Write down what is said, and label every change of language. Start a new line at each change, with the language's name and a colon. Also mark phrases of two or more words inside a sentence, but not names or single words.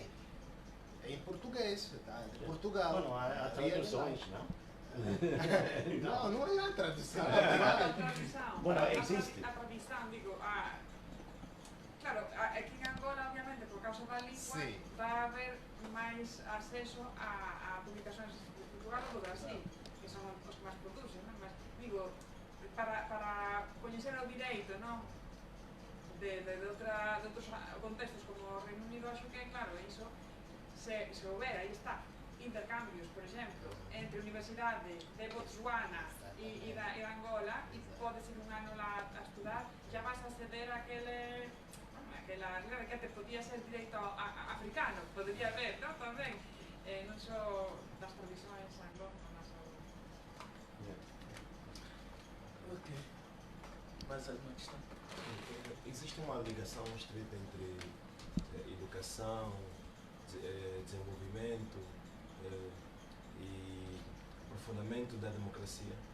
Portuguese: É em português, tá? De Portugal. Bom, há traduções, não? Não é a tradução. A tradução.
Galician: Bueno, existe.
Portuguese: A tradução, digo, claro, aqui em Angola, obviamente, por causa da língua,
Galician: Sí. vai haver máis acceso a publicações de Portugal ou do Brasil, que son os que máis producen, non? Mas, digo, para coñecer o direito, non? De outros contextos como o Reino Unido, acho que, claro, iso se houbera, aí está, intercambios, por exemplo, entre a Universidade de Botswana e da Angola, e podes ir un ano lá a estudar, já vas a acceder a aquela que até podía ser direito africano, podería haber, non? Tamén, non só das tradições anglófonas ou...
Portuguese: Ok. Mais alguma questão? Existe uma ligação estreita entre educação, desenvolvimento e aprofundamento da democracia.